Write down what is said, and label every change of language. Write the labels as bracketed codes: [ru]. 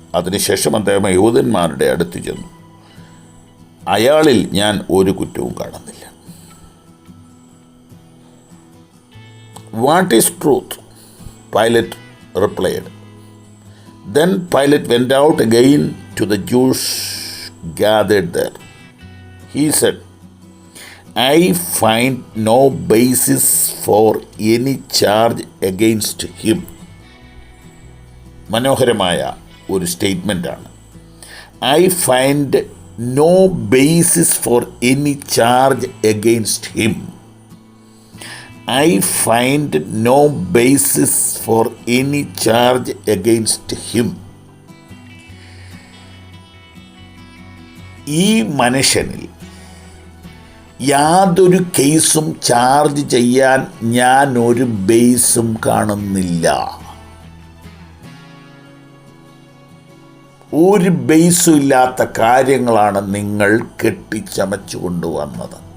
[ml] അതിനുശേഷം അദ്ദേഹം യഹൂദന്മാരുടെ അടുത്ത് ചെന്നു. അയാളിൽ ഞാൻ ഒരു കുറ്റവും കാണുന്നില്ല. [en] What is truth? Pilate replied. Then Pilate went out again to the Jews gathered there. He said, I find no basis for any charge against him. [ml] മനോഹരമായ ഒരു സ്റ്റേറ്റ്മെൻ്റാണ്. [en] I find no basis for any charge against him. I find no basis for any charge against him. [ml] ഈ മനുഷ്യനിൽ യാതൊരു കേസും charge ചെയ്യാൻ ഞാൻ ഒരു ബേസും കാണുന്നില്ല. ഒരു ബേസും ഇല്ലാത്ത കാര്യങ്ങളാണ് നിങ്ങൾ കെട്ടിച്ചമച്ചു കൊണ്ടുവന്നത്.